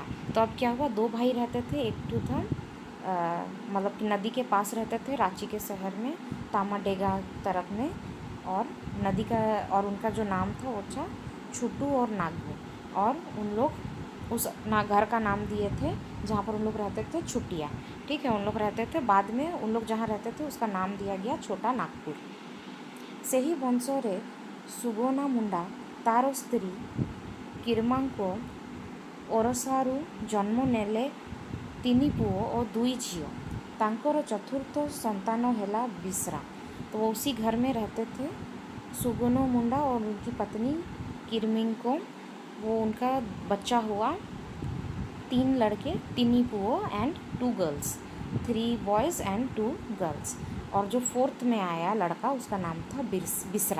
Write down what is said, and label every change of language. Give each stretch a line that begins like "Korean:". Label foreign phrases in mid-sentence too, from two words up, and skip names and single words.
Hindi: तो अब क्या हुआ, दो भाई रहते थे, एक तो था मतलब कि नदी के पास रहते थे रांची के शहर में, तामाडेगा तरफ में, और नदी का और उनका जो नाम था वो था छुटू और नागू। और उन लोग उस घर का नाम दिए थे जहाँ पर उन लोग रहते थे छुटिया। ठीक है, उन लोग रहते थे, बाद में उन लोग जहाँ रहते थे उसका नाम दिया गया छोटा नागपुर।
Odia: ସେହି ବଂଶରେ ସୁଗନା ମୁଣ୍ଡା ତାର ସ୍ତ୍ରୀ କିର୍ମାଙ୍କ ଓରସାରୁ ଜନ୍ମ ନେଲେ ତିନି ପୁଅ ଓ ଦୁଇ ଝିଅ। ତାଙ୍କର ଚତୁର୍ଥ संतान ହେଲା बिसरा।
Hindi: तो वो उसी घर में रहते थे, सुगनो मुंडा और उनकी पत्नी किरमिंग को। वो उनका बच्चा हुआ, 3 लड़के, 3 पुओ
English: and 2 girls, 3 boys and 2 girls.
Hindi: और जो फोर्थ में आया लड़का उसका नाम था बिसरा।